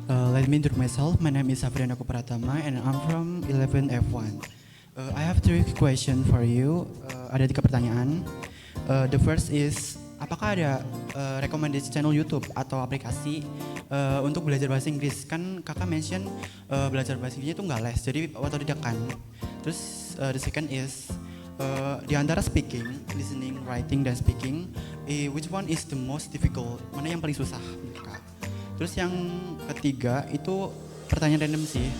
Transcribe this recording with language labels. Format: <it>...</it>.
<en>Let me introduce myself. My name is Afriana Pratama and I'm from 11F1. I have 3 questions for you.</en> <id>Ada 3 pertanyaan.</id> <en>The first is,</en> <id>apakah ada recommended channel YouTube atau aplikasi untuk belajar bahasa Inggris? Kan kakak mention belajar bahasa Inggrisnya itu nggak les, jadi otodidak kan.</id> <en>Terus the second is,</en> <id>di antara</id> <en>speaking, listening, writing, dan speaking, which one is the most difficult?</en> <id>Mana yang paling susah menurut kakak? Terus yang ketiga itu pertanyaan random sih.</id>